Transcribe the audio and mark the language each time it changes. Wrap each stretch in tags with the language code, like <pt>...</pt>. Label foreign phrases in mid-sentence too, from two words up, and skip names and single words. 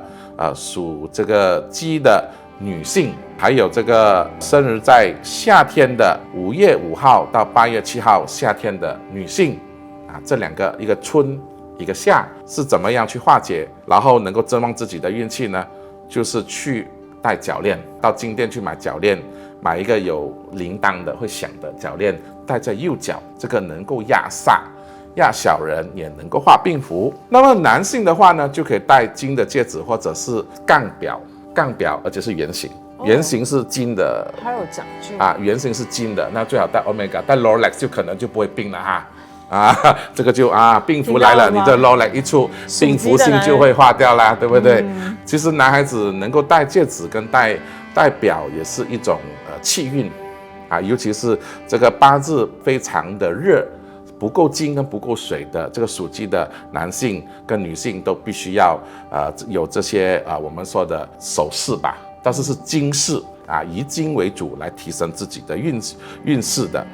<zh>屬這個雞的女性，還有這個生日在夏天的5月5號到8月7號夏天的女性，這兩個，一個春一個夏，是怎麼樣去化解，然後能夠增旺自己的運氣呢？就是去戴腳鏈，到金店去買腳鏈，買一個有鈴鐺的會響的腳鏈，戴在右腳，這個能夠壓煞。壓小人也能夠化病符。那麼男性的話呢，就可以戴金的戒指或者是槓表，而且是圓形，圓形是金的，還有講究圓形是金的，那最好戴 Omega， 戴 Rolex 就可能就不會病了這個就病符來了，你這 Rolex 一出，病符星就會化掉啦，對不對？其實男孩子能夠戴戒指跟戴表也是一種氣運尤其是這個八字非常的熱。不夠金跟不夠水的這個屬雞的男性跟女性都必須要有這些我們說的首飾吧，但是金飾以金為主來提升自己的運勢的。</zh>